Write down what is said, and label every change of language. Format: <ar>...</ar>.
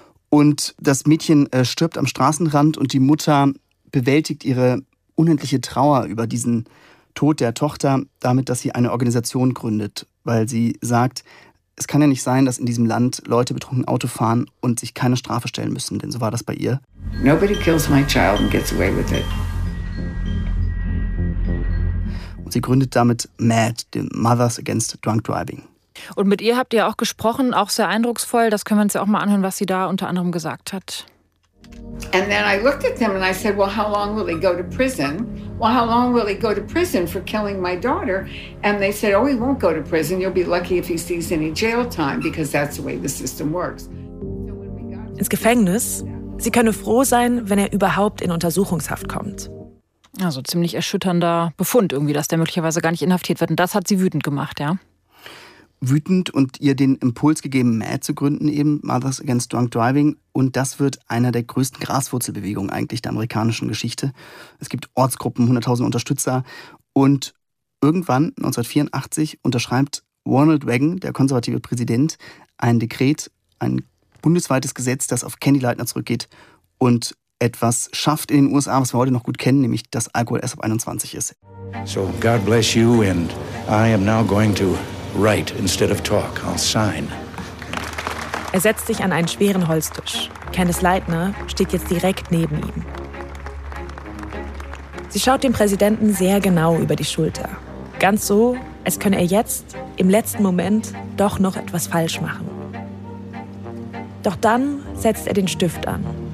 <de>Und das Mädchen stirbt am Straßenrand und die Mutter bewältigt ihre unendliche Trauer über diesen Tod der Tochter damit, dass sie eine Organisation gründet, weil sie sagt, es kann ja nicht sein, dass in diesem Land Leute betrunken Auto fahren und sich keine Strafe stellen müssen, denn so war das bei ihr.</de> <en>Nobody kills my child and gets away with it.</en> <de>Und sie gründet damit MAD, the Mothers Against Drunk Driving. Und mit ihr habt ihr auch gesprochen, auch sehr eindrucksvoll, das können wir uns ja auch mal anhören, was sie da unter anderem gesagt hat.</de> <en>And then I looked at them and I said, well, how long will he go to prison? Well, how long will he go to prison for killing my daughter? And they said, oh, he won't go to prison. You'll be lucky if he sees any jail time, because that's the way the system works.</en> <de>Ins Gefängnis? Sie könne froh sein, wenn er überhaupt in Untersuchungshaft kommt. Also ziemlich erschütternder Befund irgendwie, dass der möglicherweise gar nicht inhaftiert wird. Und das hat sie wütend gemacht, ja? Wütend und ihr den Impuls gegeben, MAD zu gründen eben, Mothers Against Drunk Driving. Und das wird einer der größten Graswurzelbewegungen eigentlich der amerikanischen Geschichte. Es gibt Ortsgruppen, 100.000 Unterstützer. Und irgendwann, 1984, unterschreibt Ronald Reagan, der konservative Präsident, ein Dekret, ein bundesweites Gesetz, das auf Candy-Leitner zurückgeht und etwas schafft in den USA, was wir heute noch gut kennen, nämlich dass Alkohol erst ab 21 ist.</de> <en>So, God bless you and I am now going to write instead of talk. I'll sign.</en> <de>Er setzt sich an einen schweren Holztisch. Kenneth Leitner steht jetzt direkt neben ihm. Sie schaut dem Präsidenten sehr genau über die Schulter. Ganz so, als könne er jetzt, im letzten Moment, doch noch etwas falsch machen. Doch dann setzt er den Stift an.</de>